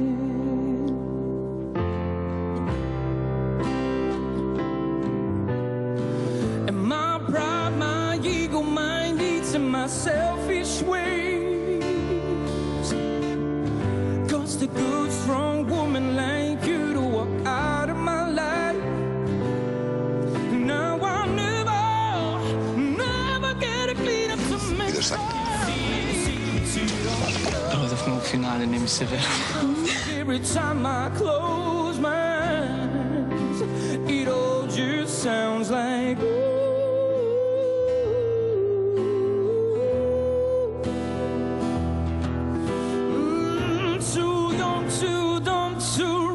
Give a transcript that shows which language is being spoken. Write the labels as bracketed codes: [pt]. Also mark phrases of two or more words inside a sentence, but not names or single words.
[en] And my pride, my ego, my needs, and my selfish ways caused a good, strong woman like you to walk out of my life. Now I'll never get a clean up to me. [mk] Продавме у финале, не ми се верува. [en] Every time I close my eyes, it all just sounds like too young, too dumb to